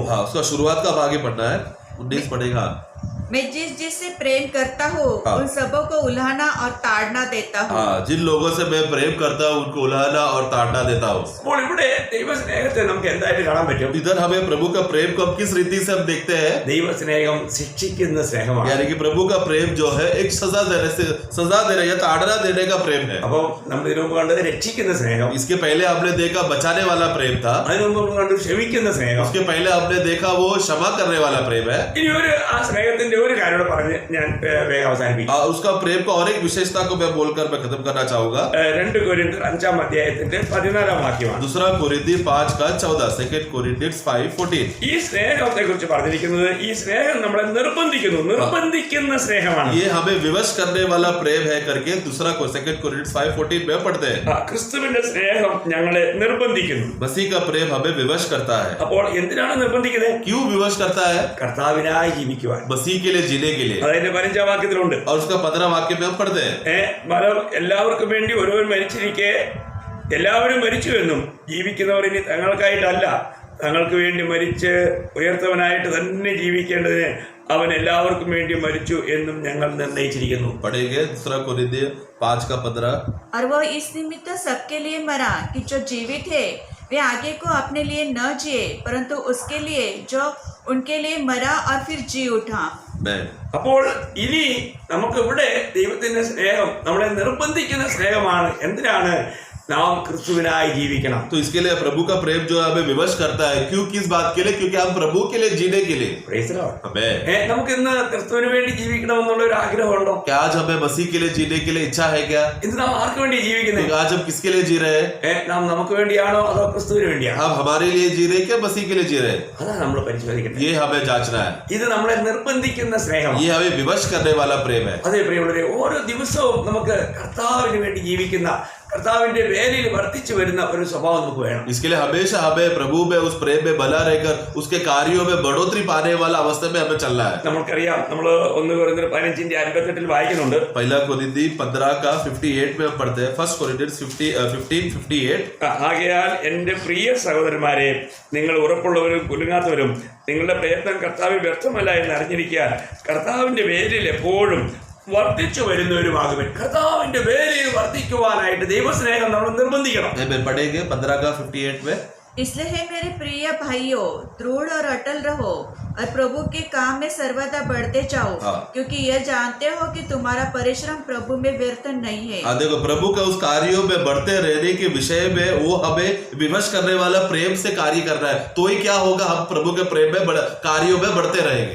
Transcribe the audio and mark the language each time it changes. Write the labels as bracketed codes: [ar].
[hi] हाँ उसका शुरुआत का आगे पढ़ना है, 19 पढ़ेगा। मैं जिससे प्रेम करता हूँ उन सबों को उल्हाना और ताड़ना देता हूँ। हाँ, जिन लोगों से मैं प्रेम करता हूँ उनको उल्हाना और ताड़ना देता हूँ। [ml] അപ്പോൾ ഇവിടെ ദൈവസ്നേഹത്തെ നമുക്ക് എന്തായിട്ട് കാണാൻ പറ്റും? [hi] इधर हमें प्रभु का प्रेम को अब किस रीति से हम देखते हैं, [ml] ദൈവസ്നേഹം ശിക്ഷിക്കുന്ന സ്നേഹമാണ്. [hi] यानी कि प्रभु का प्रेम जो है एक सजा देने या ताड़ना देने का प्रेम है। [ml] അപ്പോൾ നമ്മൾ ഇതിനു മുമ്പ് കണ്ടത് രക്ഷിക്കുന്ന സ്നേഹം, [hi] इसके पहले हमने देखा बचाने वाला प्रेम था, [ml] അതിനു മുമ്പ് നമ്മൾ കണ്ടത് ക്ഷമിക്കുന്ന സ്നേഹം. [hi] उसके पहले हमने देखा वो क्षमा करने वाला प्रेम है। [ml] ഇനി ആ സ്നേഹത്തിന്റെ ഒരു കാര്യം പറഞ്ഞ് ഞാൻ വേഗം അവസാനിപ്പിക്കും. [hi] उसका प्रेम का और एक विशेषता को मैं बोलकर मैं खत्म करना चाहूंगा। [ml] 2 കൊരിന്ത്യർ 5-ാം അധ്യായത്തിന്റെ 14-ാം വാക്യമാണ്. [hi] दूसरा कोरिन्थी 5:14, 2 Corinthians 5:14। [ml] ഈ സ്നേഹത്തെ കുറിച്ച് പറഞ്ഞിരിക്കുന്നത്, ഈ സ്നേഹം നമ്മളെ നിർബന്ധിക്കുന്ന സ്നേഹമാണ്. [hi] ये हमें विवश करने वाला प्रेम है करके दूसरा को 2 Corinthians 5:14 में पढ़ते हैं। [ml] ക്രിസ്തുവിന്റെ സ്നേഹം ഞങ്ങളെ നിർബന്ധിക്കുന്നു. [hi] मसीह का प्रेम हमें विवश करता है। [ml] അപ്പോൾ എന്തിനാണ് നിർബന്ധിക്കുന്നത്? [hi] क्यों विवश करता है? [ml] കർത്താവിനായി ജീവിക്കുവാൻ. [hi] मसीह के लिए जीने के लिए। [ml] അതിന്റെ 15-ാം വാക്യത്തിലുണ്ട്. [hi] और उसका 15 वाक्य में हम पढ़ते हैं, [ml] എല്ലാവർക്കും വേണ്ടി ഒരുവൻ മരിച്ചിരിക്കെ എല്ലാവരും മരിച്ചു എന്നും, ജീവിക്കുന്നവർ ഇനി തങ്ങൾക്കായിട്ടല്ല തങ്ങൾക്ക് വേണ്ടി മരിച്ച് ഉയർത്തവനായിട്ട് തന്നെ ജീവിക്കേണ്ടതിന് അവൻ എല്ലാവർക്കും വേണ്ടി മരിച്ചു എന്നും ഞങ്ങൾ നിർണയിച്ചിരിക്കുന്നു. [hi] पढ़ेंगे 2 Corinthians 5:15। और वो इस निमित्त सबके लिए मरा कि जो जीवित है वे आगे को अपने लिए न जिए, परंतु उसके लिए जो उनके लिए मरा और फिर जी उठा। [ml] അപ്പോൾ ഇനി നമുക്കിവിടെ ദൈവത്തിന്റെ സ്നേഹം നമ്മളെ നിർബന്ധിക്കുന്ന സ്നേഹമാണ്. എന്തിനാണ്? നാം ക്രിസ്തുവിനായി ജീവിക്കണം. [hi] तो इसके लिए प्रभु का प्रेम जो हमें विवश करता है, क्यों, किस बात के लिए? क्योंकि हम प्रभु के लिए जीने के लिए। [en] Praise the Lord. [hi] आमीन। [ml] നമുക്ക് ഇന്ന് ക്രിസ്തുവിന് വേണ്ടി ജീവിക്കണമെന്നുള്ള ഒരു ആഗ്രഹമുണ്ടോ? [hi] क्या आज हमें मसीह के लिए जीने के लिए इच्छा है क्या? [ml] ഇത് നാം ആർക്ക് വേണ്ടി ജീവിക്കുന്നത്? [hi] तो आज हम किसके लिए जी रहे हैं? [ml] നാം നമുക്ക് വേണ്ടിയാണോ അതോ ക്രിസ്തുവിന് വേണ്ടിയാണോ? [hi] हम हमारे लिए जी रहे हैं क्या मसीह के लिए जी रहे हैं? [ml] അതാണ് നമ്മൾ പരിശോധിക്കേണ്ടത്. [hi] ये हमें जांचना है। [ml] ഇത് നമ്മളെ നിർബന്ധിക്കുന്ന സ്നേഹം. [hi] ये हमें विवश करने वाला प्रेम है। [ml] അതേ പ്രിയമുള്ളവരെ, ഓരോ ദിവസവും നമുക്ക് കർത്താവിന് വേണ്ടി ജീവിക്കുന്ന, കർത്താവിന്റെ വേലയിൽ വർദ്ധിച്ചു വരുന്ന ഒരു സ്വഭാവം നമുക്ക് വേണം. [hi] इसके लिए हमेशा हमें प्रभु में उस प्रेम में बना रहकर उसके कार्यों में बढ़ोतरी पाने वाला अवस्था में हमें चलना है। [ml] നമുക്കറിയാം, നമ്മൾ 1 കൊരിന്ത്യർ 15:58 വായിക്കുന്നുണ്ട്. [hi] 1 Corinthians 15:58 में हम पढ़ते हैं। [en] 1 Corinthians 15:58। [ml] ആകയാൽ എന്റെ പ്രിയ സഹോദരന്മാരെ, നിങ്ങൾ ഉറപ്പുള്ളവരും കുലുങ്ങാത്തവരും നിങ്ങളുടെ പ്രയത്നം കർത്താവിൽ വ്യർത്ഥമല്ല എന്ന് അറിഞ്ഞിരിക്കാൻ കർത്താവിന്റെ വേലയിൽ എപ്പോഴും വർദ്ധിച്ചു വരുന്നവരുമാകും. കർത്താവിന്റെ വേലയിൽ വർദ്ധിക്കുവാനായിട്ട് ദൈവസ്നേഹം നമ്മൾ നിർബന്ധിക്കണം. [hi] पढ़ेंगे 15:58 में। इसलिए है मेरे प्रिय भाइयों, दृढ़ और अटल रहो, और प्रभु के काम में सर्वदा बढ़ते जाओ, हाँ। क्योंकि यह जानते हो कि तुम्हारा परिश्रम प्रभु में व्यर्थ नहीं है। देखो, प्रभु का उस कार्यों में बढ़ते रहने के विषय में वो हमें विवश करने वाला प्रेम से कार्य कर रहा है, तो ही क्या होगा, हम प्रभु के प्रेम में कार्यों में बढ़ते रहेंगे।